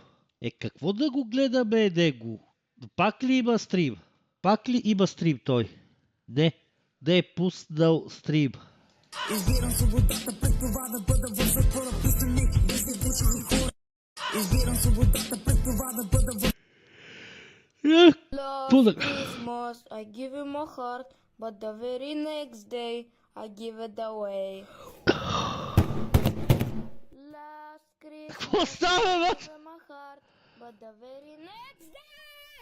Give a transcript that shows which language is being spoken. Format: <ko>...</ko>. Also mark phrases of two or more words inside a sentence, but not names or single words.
<bg>Какво да го гледаме, него? Пак ли има стрим? Пак ли има стрим той? Не, да е пуснал стрим. Избирам свободата пред това да бъда в затвора, писани, да се души хора. Избирам свободата пред това да бъда в...</bg> <en>Last Christmas, I give you my heart, but the very next day, I give it away. Last Christmas,</en> <bg>Какво става,</bg> <en>I</en> <bg>бе?</bg> <en>give you my heart, but the very next day.</en>